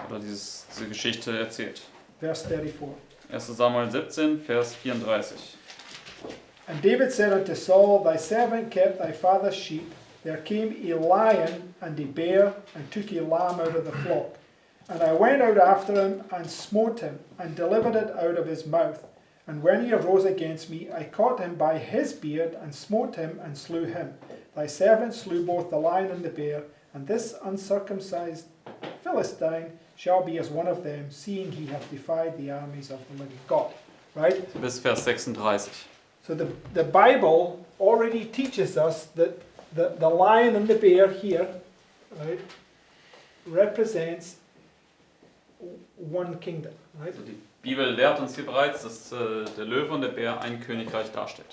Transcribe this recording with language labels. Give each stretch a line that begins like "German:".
German: oder diese Geschichte erzählt.
English: Verse 34.
German: 1. Samuel 17, Vers 34.
English: And David said unto Saul, Thy servant kept thy father's sheep. There came a lion and a bear, and took a lamb out of the flock. And I went out after him, and smote him, and delivered it out of his mouth. And when he arose against me, I caught him by his beard, and smote him, and slew him. Thy servant slew both the lion and the bear, and this uncircumcised Philistine shall be as one of them, seeing he hath defied the armies of the living God. Right?
German: Bis Vers 36.
English: So the Bible already teaches us that the lion and the bear here, right, represents one kingdom, right?
German: Also die Bibel lehrt uns hier bereits, dass der Löwe und der Bär ein Königreich darstellt.